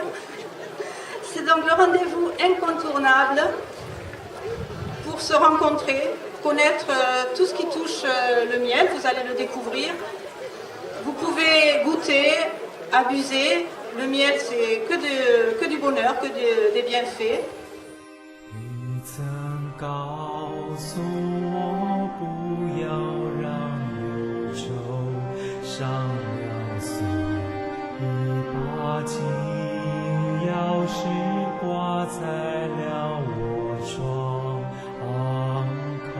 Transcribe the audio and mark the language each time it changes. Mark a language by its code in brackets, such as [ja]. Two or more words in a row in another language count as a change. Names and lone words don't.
[fr] C'est donc le rendez-vous incontournable pour se rencontrer, connaître tout ce qui touche le miel, vous allez le découvrir. Vous pouvez goûter, abuser, le miel c'est que du bonheur, que des bienfaits. [zh] 告诉我不要让忧愁上了锁，一把金钥匙挂在了我窗口。